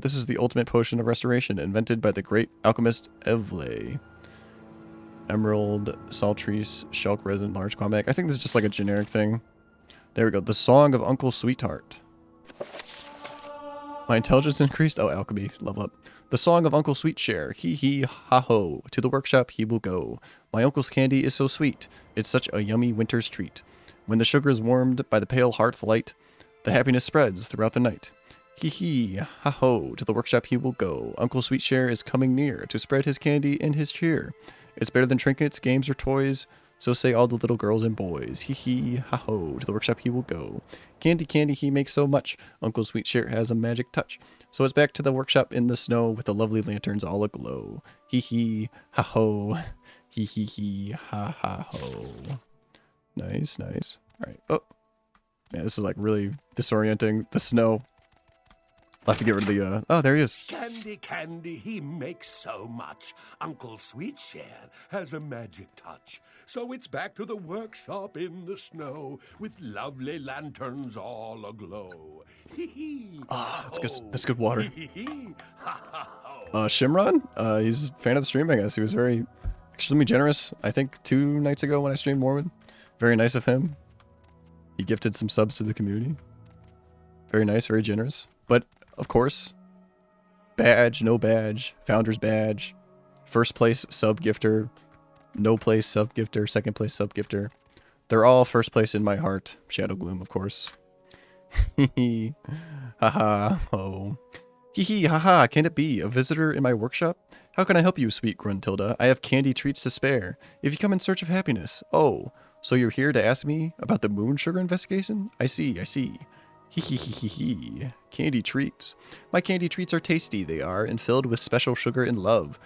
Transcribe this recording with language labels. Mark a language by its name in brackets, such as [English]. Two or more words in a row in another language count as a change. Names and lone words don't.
[English] This is the ultimate potion of restoration, invented by the great alchemist Evle. Emerald, saltrease, shulk resin, large quamac. I think this is just like a generic thing. There we go. The Song of Uncle Sweetheart. My intelligence increased. Oh, alchemy. Level up. The Song of Uncle Sweetshare. Hee hee ha ho. To the workshop he will go. My uncle's candy is so sweet. It's such a yummy winter's treat. When the sugar is warmed by the pale hearth light, the happiness spreads throughout the night. Hee hee ha ho. To the workshop he will go. Uncle Sweetshare is coming near to spread his candy and his cheer. It's better than trinkets, games, or toys. So say all the little girls and boys. Hee hee ha ho. To the workshop he will go. Candy, candy, he makes so much. Uncle Sweetshare has a magic touch. So it's back to the workshop in the snow with the lovely lanterns all aglow. Hee hee ha ho. Hee hee hee ha ha ho. Nice, nice. Alright. Oh. Man, this is like really disorienting. The snow. I'll have to get rid of the, oh, there he is. Candy, candy, he makes so much. Uncle Sweetshare has a magic touch. So it's back to the workshop in the snow with lovely lanterns all aglow. Hee hee. Ah, that's good. That's good water. Hee hee. Ha ha ho. Shimron, he's a fan of the stream, I guess. He was very extremely generous. I think 2 nights ago when I streamed Morrowind. Very nice of him. He gifted some subs to the community. Very nice, very generous. But of course, badge, no badge, founder's badge, first place sub gifter, no place sub gifter, second place sub gifter. They're all first place in my heart. Shadow Gloom, of course. Hee hee. Haha. Oh. Hee hee. Haha. Can it be? A visitor in my workshop? How can I help you, sweet Gruntilda? I have candy treats to spare. If you come in search of happiness. Oh, so you're here to ask me about the moon sugar investigation? I see, I see. Hee hee hee hee hee. Candy treats. My candy treats are tasty, they are, and filled with special sugar and love.